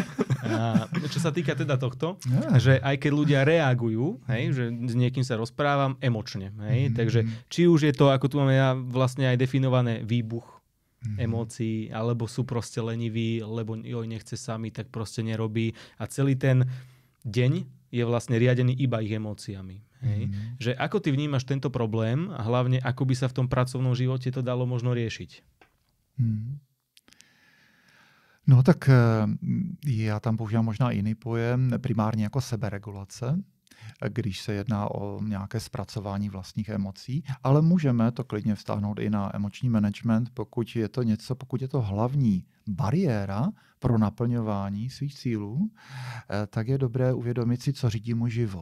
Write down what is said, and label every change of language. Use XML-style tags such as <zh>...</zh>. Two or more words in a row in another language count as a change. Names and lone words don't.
<sk>Čo sa týka teda tohto, že aj keď ľudia reagujú, hej, že s niekým sa rozprávam emočne, hej, takže či už je to, ako tu máme ja vlastne aj definované výbuch emócií, alebo sú proste leniví, lebo nechce sami, tak proste nerobí. A celý ten deň je vlastne riadený iba ich emóciami. Hej? Že ako ty vnímaš tento problém a hlavne ako by sa v tom pracovnom živote to dalo možno riešiť?</sk> <cs>No tak já tam používám možná jiný pojem, primárně jako seberegulace, když se jedná o nějaké zpracování vlastních emocí, ale můžeme to klidně vztáhnout i na emoční management, pokud je to hlavní bariéra pro naplňování svých cílů, tak je dobré uvědomit si, co řídí můj život.</cs>